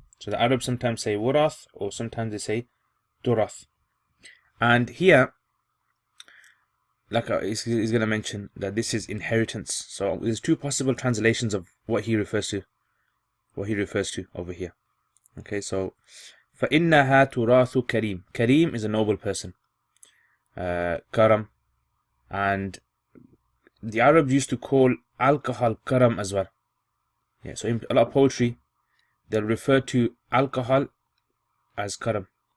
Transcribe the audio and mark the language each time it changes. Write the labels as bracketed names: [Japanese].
[English] So the Arabs sometimes say wurath, or sometimes they say turath. And here, like he's going to mention that this is inheritance. So there's two possible translations of what he refers to over here. Okay, so [Arabic] فَإِنَّهَا تُرَاثُ كَرِيم. [English] Kareem is a noble person. Karam. And the Arabs used to call alcohol karam as well. Yeah, so in a lot of poetry, they'll refer to alcohol as karam.